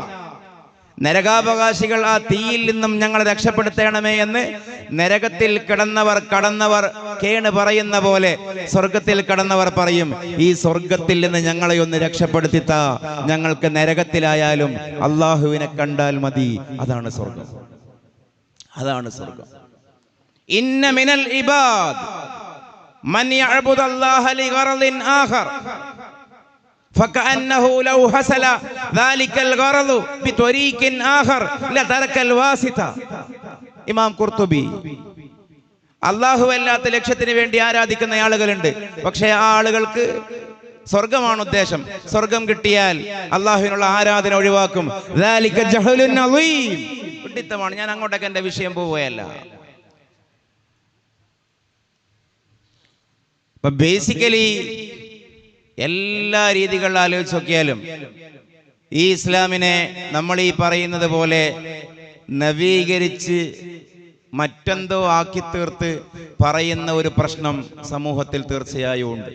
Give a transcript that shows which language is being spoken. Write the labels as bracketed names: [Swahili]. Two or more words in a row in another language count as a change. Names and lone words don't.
[Malayalam] നരകാവകാശികൾ ആ തീയിൽ നിന്നും ഞങ്ങളെ രക്ഷപ്പെടുത്തണമേ എന്ന് നരകത്തിൽ കടന്നവർ കേണ് പറയുന്ന പോലെ സ്വർഗത്തിൽ കടന്നവർ പറയും, ഈ സ്വർഗത്തിൽ നിന്ന് ഞങ്ങളെ ഒന്ന് രക്ഷപ്പെടുത്തിത്ത, ഞങ്ങൾക്ക് നരകത്തിലായാലും അള്ളാഹുവിനെ കണ്ടാൽ മതി. അതാണ് സ്വർഗം. അതാണ് സ്വർഗം. [Arabic] إن من العباد من يعبد الله لغرض آخر فكأنه لو حصل ذلك الغرض بطريق آخر لترك الواسطة. [Malayalam] ഇമാം ഖുർത്തുബി. അല്ലാഹു അല്ലാത്ത ലക്ഷ്യത്തിന് വേണ്ടി ആരാധിക്കുന്ന ആളുകളുണ്ട്. പക്ഷേ ആ ആളുകൾക്ക് സ്വർഗമാണ് ഉദ്ദേശം. സ്വർഗം കിട്ടിയാൽ അല്ലാഹുവിനുള്ള ആരാധന ഒഴിവാക്കും. [Arabic] ذلك جهل عظيم. [Malayalam] വിഡിത്തമാണ്. ഞാൻ അങ്ങോട്ടേക്ക് എൻ്റെ വിഷയം പോവുകയല്ല. ബേസിക്കലി എല്ലാ രീതികളിൽ ആലോചിച്ച് നോക്കിയാലും ഈ ഇസ്ലാമിനെ നമ്മൾ ഈ പറയുന്നത് പോലെ നവീകരിച്ച് മറ്റെന്തോ ആക്കി തീർത്ത് പറയുന്ന ഒരു പ്രശ്നം സമൂഹത്തിൽ തീർച്ചയായും ഉണ്ട്.